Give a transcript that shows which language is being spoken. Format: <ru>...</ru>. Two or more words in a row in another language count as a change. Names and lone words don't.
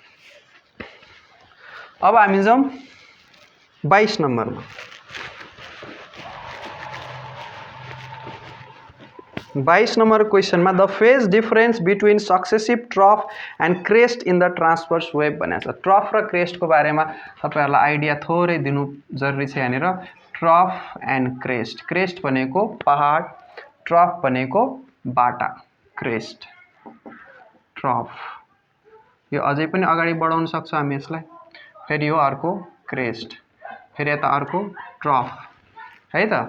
<ne>अब हामी जाउँ 22 नम्बरमा।</ne> <en>22 number question में the phase difference between successive trough and crest in the transverse wave</en> <ne>भनेको छ। ट्रफ र क्रेस्ट को बारे में तपाईहरुलाई आइडिया थोरै दिनु जरुरी छ। यहाँनिर</ne> <en>trough and crest,</en> <ne>क्रेस्ट भनेको पहाड, ट्रफ भनेको बाटा,</ne> <en>crest trough.</en> <ne>यो अझै पनि अगाडि बढाउन सक्छौं हामी यसलाई। फेरि यो अर्को क्रेस्ट, फेरि यता अर्को ट्रफ है त।</ne>